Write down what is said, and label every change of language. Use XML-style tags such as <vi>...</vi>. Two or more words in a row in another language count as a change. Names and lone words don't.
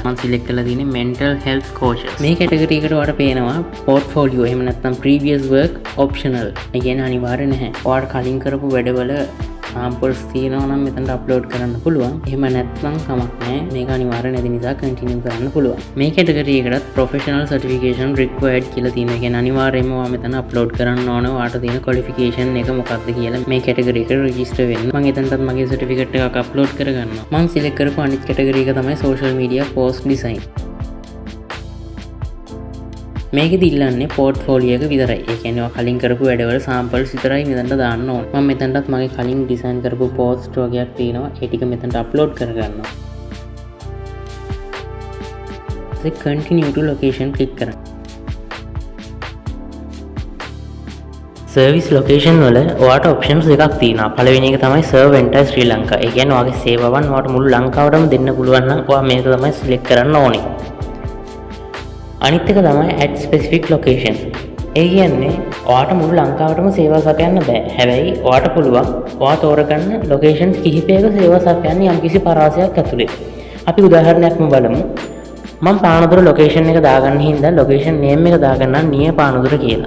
<si>මම සිලෙක්ට් කරලා තියෙන්නේ</si> <en>mental health coaches.</en> <si>මේ කැටගරි එකට ඔයාලට පේනවා portfolio එහෙම නැත්නම්</si> <en>previous work optional.</en> <si>ඒ කියන්නේ අනිවාර්ය නැහැ. ඔයාලට කලින් කරපු වැඩවල samples තියෙනවා නම් මෙතනට upload කරන්න පුළුවන්. එහෙම නැත්නම් කමක් නැහැ. මේක අනිවාර්ය නැති නිසා continue කරන්න පුළුවන්. මේ කැටගරි එකටත්</si> <en>professional certification required</en> <si>කියලා තියෙනවා. ඒ කියන්නේ අනිවාර්යයෙන්ම ඔයා මෙතන upload කරන්න ඕන ඔයාට තියෙන qualification එක මොකක්ද කියලා මේ කැටගරි එකට register වෙන්න. මම එතනටත් මගේ certificate එකක් upload කරගන්නවා. මම select කරපු අනිත් කැටගරි එක තමයි</si> <en>social media post design.</en> <si>මේකෙදි ඉල්ලන්නේ portfolio එක විතරයි. ඒ කියන්නේ ඔයා කලින් කරපු වැඩවල samples විතරයි මෙතනට දාන්න ඕන. මම මෙතනටත් මගේ කලින් design කරපු post වගේක් තියෙනවා. ඒ ටික මෙතනට upload කරගන්නවා. ඊට</si> <en>continue to location click</en> <si>කරන්න.</si> <en>service location</en> <si>වල ඔයාට options දෙකක් තියෙනවා. පළවෙනි එක තමයි</si> <en>serve entire Sri Lanka.</en> <si>ඒ කියන්නේ ඔයාගේ සේවාවන් ඔයාට මුළු ලංකාවටම දෙන්න පුළුවන් නම් ඔයා මේක තමයි select කරන්න ඕනේ. අනිත් එක තමයි</si> <en>at specific location.</en> <si>ඒ කියන්නේ ඔයාට මුළු ලංකාවටම සේවා සපයන්න බෑ. හැබැයි ඔයාට පුළුවන් ඔයා තෝරගන්න locations කිහිපයක සේවා සපයන්න යම්කිසි පරාසයක් ඇතුලේ. අපි උදාහරණයක්ම බලමු. මම පානදුර location එක දාගන්න හින්දා</si> <en>location name</en> <si>එක දාගන්නම් නිය පානදුර කියලා.</si>